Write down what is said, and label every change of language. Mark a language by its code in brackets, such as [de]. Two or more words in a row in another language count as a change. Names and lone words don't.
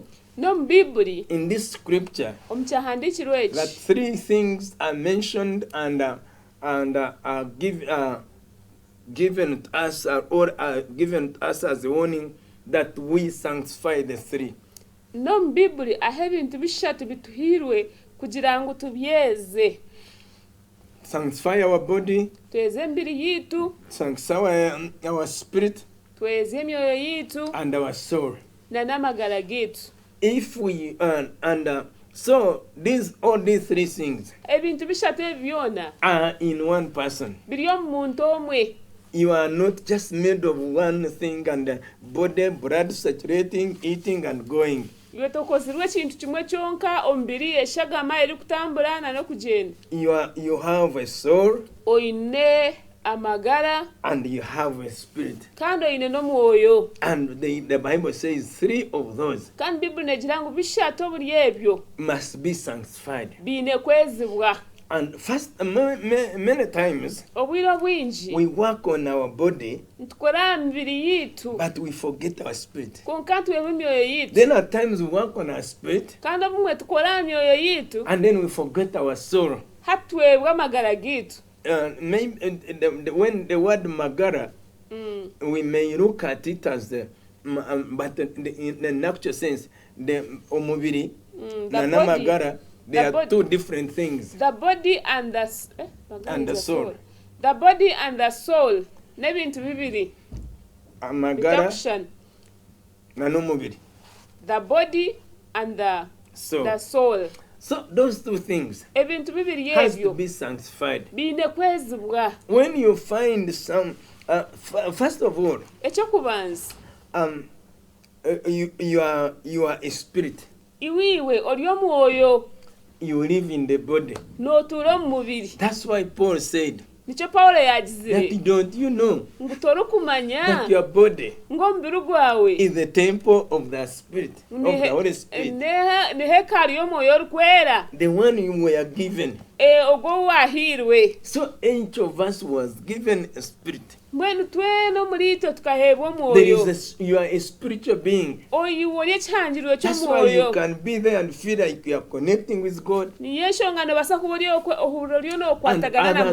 [nyn] No mbibuli [en] in this scripture, [nyn] omukyahandikirwa [en] that [nyn] eki [en] 3 things are mentioned and are given to us or are given to us as a warning that we sanctify the 3. [nyn] no mbibuli aho ebintu bishatu bituhirwe kugira ngu tubyeze. [en] Sanctify our body, [nyn] Tweze embiri yitu, [en] sanctify our spirit [nyn] tweze emyoyo yitu [en] and our soul. [nyn] na n'amagara gitu. [en] If we so all these 3 things [nyn] Ebintu bishatu byona [en] are in one person. [nyn] biri omu muntu omwe. [en] You are not just made of one thing and body, blood circulating, eating and going. [nyn] Iwe tokozirwe ekintu kimwe kyonka omubiri eshagama eri kutambura na n'okugenda. [en] You have a soul [nyn] Oine amagara [en] and you have a spirit. [nyn] kandi oine n'omwoyo. [en] And the Bible says 3 of those [nyn] Kandi Bibuli negira ngu bishatu obuli ebyo [en] must be sanctified. [nyn] biine kwezibwa. [en] And first, many times [nyn] Obwire obwingi [en] we work on our body, [nyn] nitukora aha mibiri yitu [en] but we forget our spirit. [nyn] konka ntwebe emyoyo yitu. [en] Then at times we work on our spirit, [nyn] Kandi obumwe tukora aha myoyo yitu [en] and then we forget our soul. [nyn] hatwebwe amagara gitu. [en] Maybe when the word magara, we may look at it as but in the actual sense, the [nyn] omubiri na magara, [en] they are 2 different things. The body and the And the soul. The body and the soul [nyn] n'ebintu bibiri. Amagara [en] Reduction. [nyn] na n'omubiri. [en] The body and the So soul. So those two things [nyn] ebintu bibiri [en] has to [nyn] ebyo [en] be sanctified. [nyn] biine kwezibwa. [en] When you find some, first of all, [nyn] Ekyokubanza [en] you are a spirit. [nyn] iwiiwe oli omwoyo [en] You live in the body. [nyn] n'otuula omu mubiri. [en] That's why Paul said [nyn] Nikyo Pawulo [en] that [nyn] yagizire [en] don't you know [nyn] ngu tolukumanya [en] that your body [nyn] ng'omubiri gwawe [en] is the temple of the Spirit, of the Holy Spirit, [nyn] ne hekalu y'omwoyo orikwera [en] the one you were given. [nyn] ogwo waahirwe. [en] So each of us was given a spirit. [nyn] Mbwenu twena omuri itwe tukaheebwa [en] There [nyn] omwoyo. [en] is you are a spiritual being. [nyn] Oyo oli ekihangiriro [en] That's why you [nyn] ky'omwoyo. [en] can be there and feel like you are connecting with God, [nyn] Niyo ensonga nobaasa kuba ohurira olyo [en] and [nyn] n'okwatagana na